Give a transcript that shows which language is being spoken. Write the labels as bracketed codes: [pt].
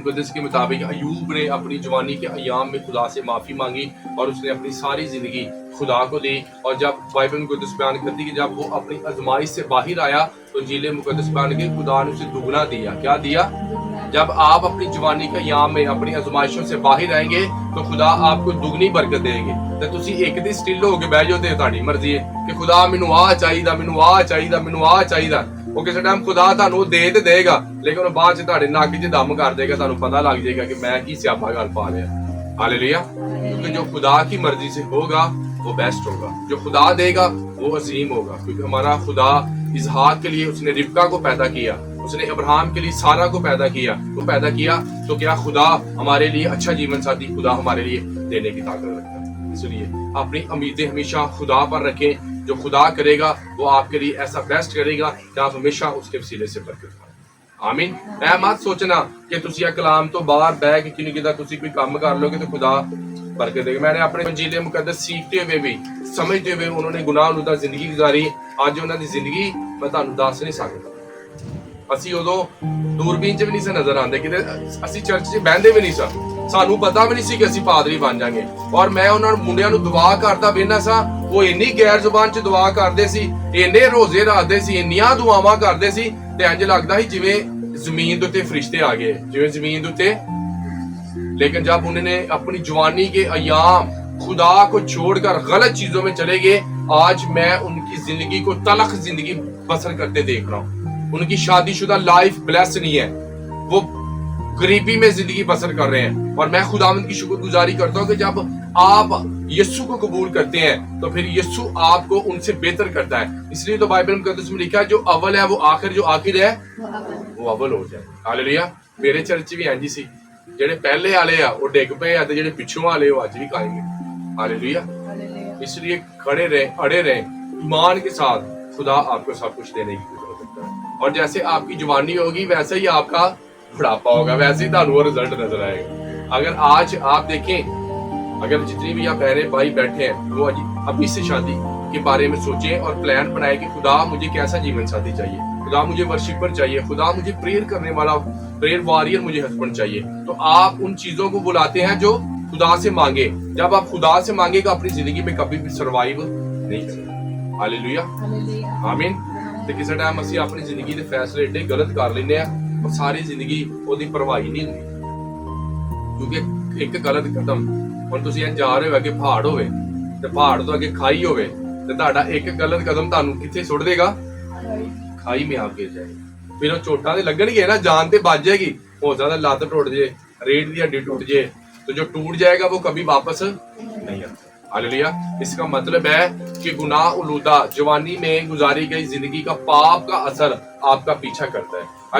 [hi] मुकद्दस के मुताबिक अयूब ने अपनी जवानी के अयाम में खुदा से माफी मांगी और उसने अपनी सारी जिंदगी खुदा को दी। और जब बाइबल मुकद्दस बयान करती है कि जब वो अपनी आजमाइश से बाहर आया तो इंजील मुकद्दस बयान की खुदा ने उसे दुगना दिया। क्या दिया? जब आप अपनी जवानी के अयाम में अपनी आजमाइशों से बाहर आएंगे तो खुदा आपको दुगनी बरकत देंगे। [pa] तो तुसी एक दिन स्टिल हो के बह जाओ ते ਤੁਹਾਡੀ ਮਰਜ਼ੀ ਹੈ ਕਿ खुदा ਮੈਨੂੰ ਆ ਚਾਹੀਦਾ, ਮੈਨੂੰ ਆ ਚਾਹੀਦਾ, ਮੈਨੂੰ ਆ ਚਾਹੀਦਾ। ਉਹ ਕਿਸੇ ਟਾਈਮ खुदा ਤੁਹਾਨੂੰ ਦੇ ਤੇ ਦੇਗਾ, ਲੇਕਿਨ ਉਹ ਬਾਅਦ ਚ ਤੁਹਾਡੇ ਨੱਕ 'ਚ ਦਮ ਕਰ ਦੇਗਾ, ਤੁਹਾਨੂੰ ਪਤਾ ਲੱਗ ਜਾਏਗਾ कि मैं ਕੀ ਸਿਆਪਾ ਗੱਲ ਪਾ ਲਿਆ, हालेलुया। [hi] क्योंकि जो खुदा की मर्जी से होगा वो बेस्ट होगा, जो खुदा देगा वो अजीम होगा। क्योंकि हमारा खुदा इसहाक के लिए उसने रिबका को पैदा किया, उसने अब्राहम के लिए सारा को पैदा किया, तो क्या खुदा हमारे लिए अच्छा जीवन साथी खुदा हमारे लिए देने की ताकत रखता है। इसलिए अपनी उम्मीदें हमेशा खुदा पर रखें, जो खुदा करेगा वो आपके लिए ऐसा बेस्ट करेगा कि आप हमेशा उसके वसीले से बरकत पाएं, आमीन। ऐ मत सोचना कि तुसी ये कलाम तो बाहर बैठ के नहीं किदा तुसी कोई काम कर लोगे तो खुदा बरकत देगा। मैंने अपने इंजील मुकद्दस सीखते हुए भी समझते हुए उन्होंने गुनाह जिंदगी गुजारी, आज उन्होंने जिंदगी मैं ਤੁਹਾਨੂੰ ਦੱਸ नहीं सकता। [pa] ਅਸੀਂ ਉਦੋਂ ਦੂਰਬੀਨ 'ਚ ਵੀ ਨਹੀਂ ਸੀ ਨਜ਼ਰ ਆਉਂਦੇ, ਕਿਤੇ ਅਸੀਂ ਚਰਚ 'ਚ ਬਹਿੰਦੇ ਵੀ ਨਹੀਂ ਸਾਂ, ਸਾਨੂੰ ਪਤਾ ਵੀ ਨਹੀਂ ਸੀ ਕਿ ਅਸੀਂ ਪਾਦਰੀ ਬਣ ਜਾਾਂਗੇ। ਔਰ ਮੈਂ ਉਹਨਾਂ ਮੁੰਡਿਆਂ ਨੂੰ ਦੁਆ ਕਰਦਾ ਵੇਖਣਾ ਸਾਂ, ਉਹ ਇੰਨੀ ਗੈਰ ਜ਼ੁਬਾਨ ਚ ਦੁਆ ਕਰਦੇ ਸੀ, ਇੰਨੇ ਰੋਜ਼ੇ ਰੱਖਦੇ ਸੀ, ਇੰਨੀਆਂ ਦੁਆਵਾਂ ਕਰਦੇ ਸੀ, ਤੇ ਇੰਜ ਲੱਗਦਾ ਸੀ ਜਿਵੇਂ ਜ਼ਮੀਨ ਦੇ ਉੱਤੇ ਫਰਿਸ਼ਤੇ ਆ ਗਏ, ਜਿਵੇਂ ਜ਼ਮੀਨ ਦੇ ਉੱਤੇ। [hi] लेकिन जब उन्होंने अपनी जवानी के अयाम खुदा को छोड़कर गलत चीजों में चले गए, आज मैं उनकी जिंदगी को तलख जिंदगी बसर करते देख रहा हूँ। उनकी शादीशुदा लाइफ ब्लेस नहीं है, वो गरीबी में जिंदगी बसर कर रहे हैं। और मैं खुदावंद की शुक्रगुजारी करता हूँ कि जब आप यीशु को कबूल करते हैं तो फिर यीशु आपको उनसे बेहतर करता है। इसलिए तो बाइबल मुकद्दस में लिखा है, जो अव्वल है वो आखिर, जो आखिर है वो अव्वल हो जाए। हालेलुया। [pa] मेरे चर्च भी इंज सी, ਜਿਹੜੇ ਪਹਿਲੇ ਵਾਲੇ ਆ ਉਹ ਡਿੱਗ ਪਏ ਆ, ਤੇ ਜਿਹੜੇ ਪਿੱਛੋਂ ਵਾਲੇ ਉਹ ਅੱਜ ਵੀ ਕਾਇਮ हैं। [hi] हालेलुया। इसलिए खड़े रहे, अड़े रहे, ईमान के साथ। खुदा आपको सब कुछ देने की कुदरत रखता है। और जैसे आपकी जवानी होगी वैसे ही आपका बुढ़ापा होगा, वैसे ही ਤੁਹਾਨੂੰ रिजल्ट नजर आएगा। अगर आज आप देखें, अगर जितनी भी आप बहनें भाई बैठे हैं वो अभी से शादी के बारे में सोचें और प्लान बनाए कि खुदा मुझे कैसा जीवन साथी चाहिए, खुदा मुझे वर्शिपर चाहिए, खुदा मुझे प्रेयर करने वाला, प्रेयर वॉरियर मुझे हस्बैंड चाहिए। तो आप उन चीजों को बुलाते हैं जो खुदा से मांगे। जब आप खुदा से मांगेगा अपनी जिंदगी में कभी भी सर्वाइव नहीं करेगा। हालेलुया, आमीन। [pa] ਤੇ ਕਿਸੇ ਟਾਈਮ ਅਸੀਂ ਆਪਣੀ ਜ਼ਿੰਦਗੀ ਦੇ ਫੈਸਲੇ ਏਡੇ ਗਲਤ ਕਰ ਲੈਂਦੇ ਆ ਪਰ ਸਾਰੀ ਜ਼ਿੰਦਗੀ ਉਹਦੀ ਪਰਵਾਹੀ ਨਹੀਂ ਹੁੰਦੀ, ਕਿਉਂਕਿ ਇੱਕ ਗਲਤ ਕਦਮ, ਹੁਣ ਤੁਸੀਂ ਇਹ ਜਾ ਰਹੇ ਹੋ ਅੱਗੇ ਪਹਾੜ ਹੋਵੇ ਤੇ ਪਹਾੜ ਤੋਂ ਅੱਗੇ ਖਾਈ ਹੋਵੇ, ਤੇ ਤੁਹਾਡਾ ਇੱਕ ਗਲਤ ਕਦਮ ਤੁਹਾਨੂੰ ਕਿੱਥੇ ਸੁੱਟ ਦੇਗਾ? [hi] ਖਾਈ में आप गिर जाएगा। फिर [pa] ਉਹ ਚੋਟਾਂ ਤੇ ਲੱਗਣਗੇ ਨਾ, ਜਾਨ ਤੇ ਬਚ ਜਾਏਗੀ, ਹੋ ਸਕਦਾ ਲੱਤ ਟੁੱਟ ਜੇ, [hi] रीढ़ की हड्डी टूट जाए, तो जो टूट जाएगा वो कभी वापस नहीं आता। हालेलुया। इसका मतलब है कि गुनाह उलूदा जवानी में गुजारी गई जिंदगी का पाप का असर आपका पीछा करता है।